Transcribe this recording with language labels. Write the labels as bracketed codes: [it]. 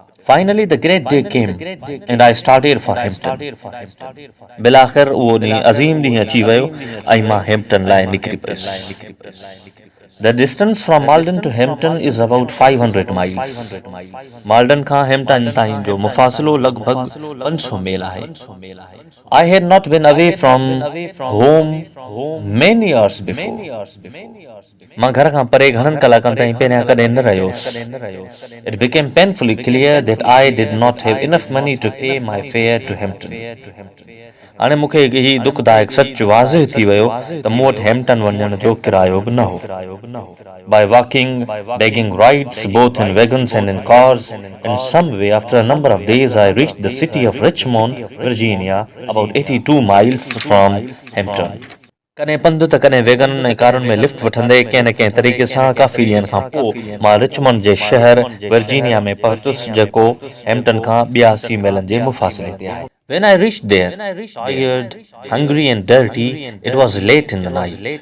[en] Finally, the great day came, and I started for Hampton. [sd] बिलाख़िर उहो ॾींहुं अज़ीम ॾींहुं अची वियो ऐं मां हैम्पटन लाइ निकिरी पियुसि। [en] The distance from Malden to Hampton is about 500 miles. [sd] Malden khan Hampton ताईं जो मुफ़ासिलो लगभग 500 मील आहे. [en] I had not been away from home many years before. [sd] मां घर खां परे घणनि कलाकनि ताईं पहिरियां कॾहिं न रहियोसि. [en] It became painfully clear that I did not have enough money to pay my fare to Hampton. [sd] हाणे मूंखे ही दुखदायक सच वाज़िह थी वियो त मूं वटि हैम्पटन वञण जो किरायो बि न हो. [en] By walking, begging rides both in wagons and in cars, in some way after a number of days I reached the city of Richmond, Virginia, about 82 miles from Hampton. [sd] कॾहिं पंधु त कॾहिं वैगन ऐं कारुनि में लिफ्ट वठंदे कंहिं न कंहिं तरीक़े सां काफ़ी ॾींहंनि खां पोइ मां रिचमंड जे शहर वर्जीनिया में पहुतुसि जेको हैम्पटन खां 82 मीलनि जे मुफ़ासिले ते आहे. [en] When I reached there, tired, hungry and dirty, it was late in the night.